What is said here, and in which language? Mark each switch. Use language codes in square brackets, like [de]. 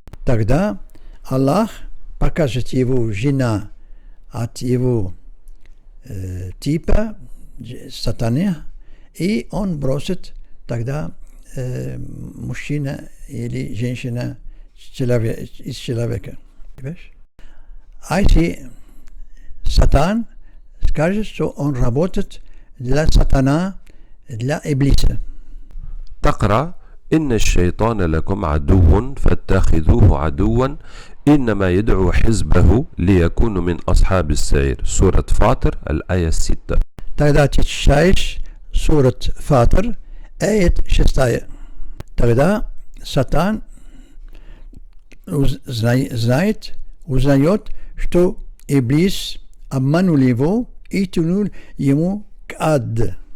[ru] Тогда Аллах покажет его жена от его типа сатаны, и он бросит тогда мужчина или женщина из человека. А если сатан скажет, что он работает для сатана, для иблиса. [ar] تقرأ إن الشيطان لكم عدو فاتخذوه عدوا إنما يدعو حزبه ليكونوا من أصحاب السعير. سورة فاطر الآية 6. [ru] Тогда ты читаешь сурат Фатр, аят 6. Тогда сатан узнает, что иблис обманул его и тянул ему к аду.